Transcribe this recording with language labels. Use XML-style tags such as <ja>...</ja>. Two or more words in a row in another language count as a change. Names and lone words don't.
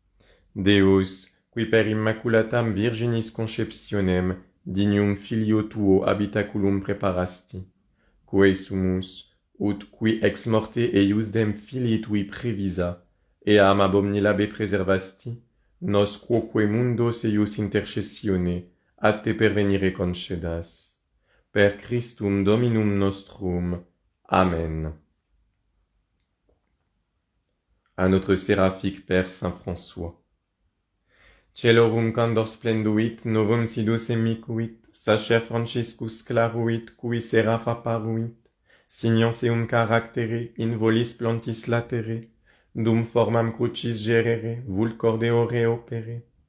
<la>Deus, qui per immaculatam virginis conceptionem dignum filio tuo habitaculum preparasti, quae sumus, ut qui ex morte eiusdem filii tui previsa, eam abominabe preservasti, nos quoque mundos eius intercessione, ad te pervenire concedas. Per Christum Dominum nostrum. Amen.</la> <fr>À notre séraphique Père Saint François.</fr> <la>Celorum candor splenduit, novum sidus emicuit, sacer Franciscus claruit, cui seraph apparuit, signans eum caractere, in volis plantis latere, dum formam crucis gerere, vult corde ore opere.</la>